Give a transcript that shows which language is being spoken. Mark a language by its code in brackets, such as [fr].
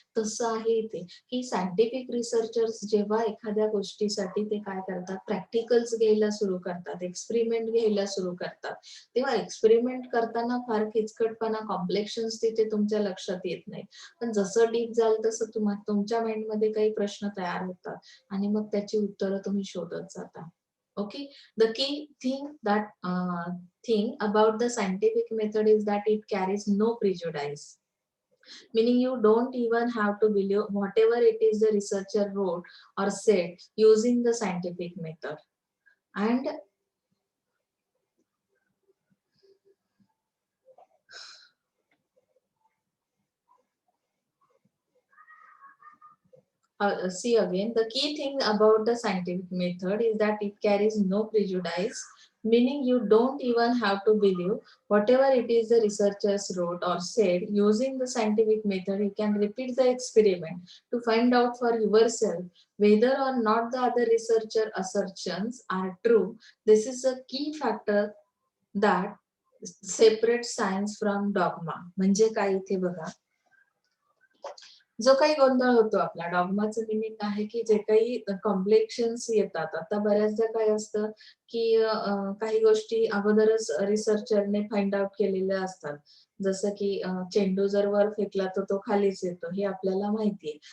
[mr] तसं आहे इथे, की सायंटिफिक रिसर्चर्स जेव्हा एखाद्या गोष्टीसाठी ते काय करतात, प्रॅक्टिकल्स घ्यायला सुरू करतात, एक्सपेरिमेंट घ्यायला सुरू करतात. तेव्हा एक्सपेरिमेंट करताना फार किचकटपणा, कॉम्प्लेक्शन्स तिथे तुमच्या लक्षात येत नाही. पण जसं डीप जाल तसं तुमच्या माइंडमध्ये काही प्रश्न तयार होतात आणि मग त्याची उत्तरं तुम्ही शोधत जाता. [en] Okay, the key thing about the scientific method is that it carries no prejudice, meaning you don't even have to believe whatever it is the researcher wrote or said using the scientific method. And see again, the key thing about the scientific method is that it carries no prejudice, meaning you don't even have to believe whatever it is the researchers wrote or said. Using the scientific method, you can repeat the experiment to find out for yourself whether or not the other researcher assertions are true. This is a key factor that separates science from dogma. [mr] म्हणजे काय इथे बघा, जो काही गोंधळ होतो आपला, डॉग्माचं meaning आहे की जे काही कॉम्प्लेक्शन्स येतात. आता बऱ्याचदा काय असतं की काही गोष्टी अगोदरच रिसर्चरने फाइंड आउट केलेल्या असतात. जसं की चेंडू जर वर फेकला तर तो खालीच येतो हे आपल्याला माहिती आहे.